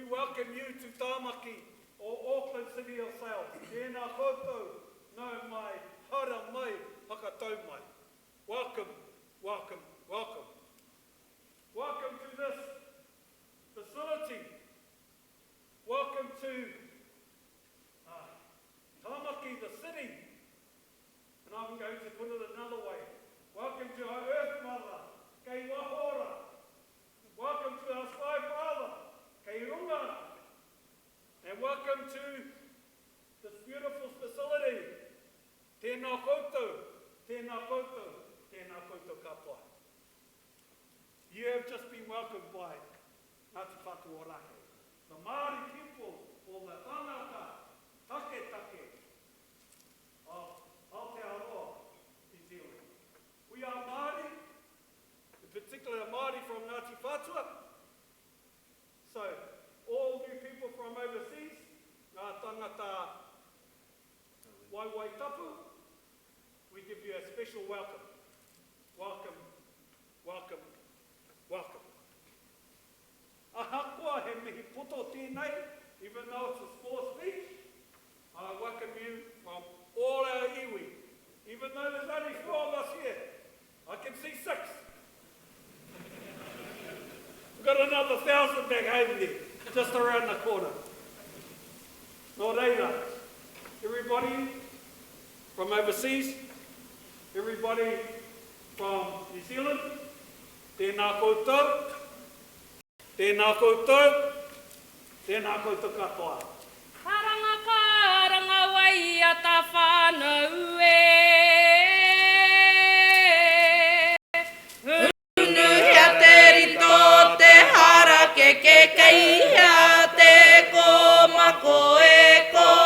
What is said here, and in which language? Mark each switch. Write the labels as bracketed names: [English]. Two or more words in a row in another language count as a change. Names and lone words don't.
[English] welcome you to Tāmaki or Auckland City yourselves. [Māori] Tēnā koutou, no mai, hara mai, whakatau mai. [English] Welcome, welcome, welcome. Welcome to this facility. Welcome to Tāmaki, the city. And I'm going to put it another way. Welcome to our Earth Mother, [Māori] Kei Wahora. [English] Welcome to our Sky Father, [Māori] Kei Runga. [English] And welcome to this beautiful facility. [Māori] Tēnā koutou, tēnā koutou, tēnā koutou katoa. [English] You have just been welcomed by Ngāti Whatu Ōrākei, the Māori people, or the tangata, take of Aotearoa, New Zealand. We are Māori, in particular Māori from Ngāti Whātua. So, all you people from overseas, [Māori] ngā tangata Waiwai Tapu, [English] we give you a special welcome. Welcome, welcome, welcome. [Māori] Ahakoa he mihi poto tēnei, [English] even though it's a small speech, I welcome you from all our iwi. Even though there's only 4 of us here, I can see 6. We've got another 1,000 back home there, just around the corner. [Māori] Nō reira, [English] everybody from overseas, everybody from New Zealand, [Māori] tēnā koutou, tēnā koutou, tēnā koutou katoa. Karanga karanga wai a ta whānau e. Unuhia te rito te hara ke keihia te ko mako e ko.